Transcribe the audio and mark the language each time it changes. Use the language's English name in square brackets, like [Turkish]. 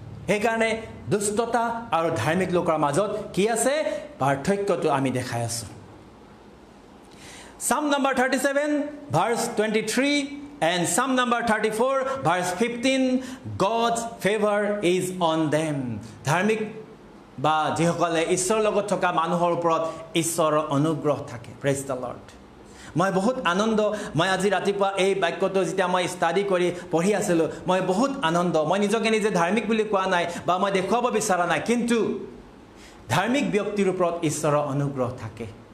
[Assamese] সেইকাৰণে দুষ্টতা আৰু ধাৰ্মিক লোকৰ মাজত কি আছে, পাৰ্থক্যটো আমি দেখাই আছো। [English] Psalm number 37 verse 23 and Psalm number 34 verse 15, God's favor is on them. [Assamese] ধাৰ্মিক বা যিসকলে ঈশ্বৰৰ লগত থকা মানুহৰ ওপৰত ঈশ্বৰৰ অনুগ্ৰহ থাকে। [English] Praise the Lord. [Assamese] মই বহুত আনন্দ, মই আজি ৰাতিপুৱা এই বাক্যটো যেতিয়া মই ষ্টাডি কৰি পঢ়ি আছিলোঁ, মই বহুত আনন্দ। মই নিজকে নিজে ধাৰ্মিক বুলি কোৱা নাই বা মই দেখুৱাব বিচৰা নাই, কিন্তু ধাৰ্মিক ব্যক্তিৰ ওপৰত ঈশ্বৰৰ অনুগ্ৰহ থাকে।